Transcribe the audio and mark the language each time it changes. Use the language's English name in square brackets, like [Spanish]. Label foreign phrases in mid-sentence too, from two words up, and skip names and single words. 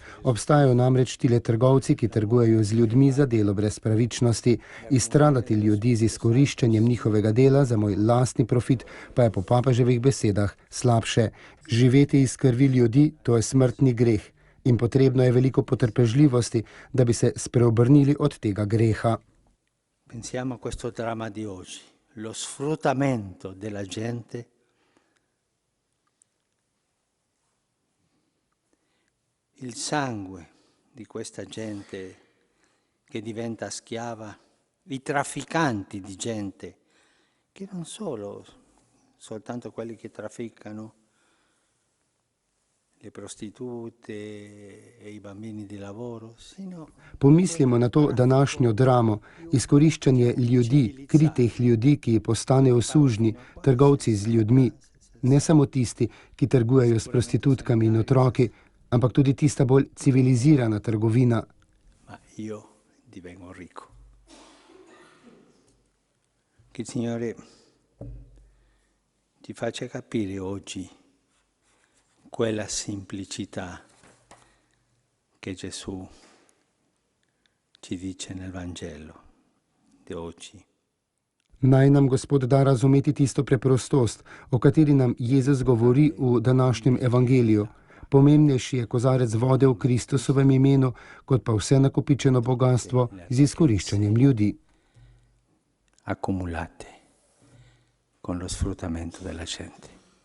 [Slovenian] Obstajajo namreč tile trgovci, ki trgujejo z ljudmi za delo brez pravičnosti. Izstradati ljudi z izkoriščanjem njihovega dela za moj lastni profit pa je po papeževih besedah slabše. Živeti iz krvi ljudi, to je smrtni greh in potrebno je veliko potrpežljivosti, da bi se spreobrnili od tega greha. [Italian] Pensiamo a questo dramma di oggi, lo sfruttamento della gente il sangue di questa gente che diventa schiava, i trafficanti di gente, che non solo soltanto quelli che trafficano le prostitute e i bambini di lavoro, sino... [Slovenian] Pomislimo na to današnjo dramo, izkoriščanje ljudi, kritih ljudi, ki postanejo sužnji, trgovci z ljudmi, ne samo tisti, ki trgujejo s prostitutkami in otroki, ampak tudi tista bolj civilizirana trgovina. [Italian] Ma io divengo ricco. Che il Signore ti faccia capire oggi quella semplicità che Gesù ci dice nel Vangelo di oggi. [Slovenian] Naj nam Gospod da razumeti tisto preprostost, o kateri nam Jezus govori v današnjem evangeliju. Pomembnejši je kozarec vode v Kristusovem imenu, kot pa vse nakopičeno bogastvo z izkoriščanjem ljudi. [Italian] Accumulate con lo sfruttamento della gente.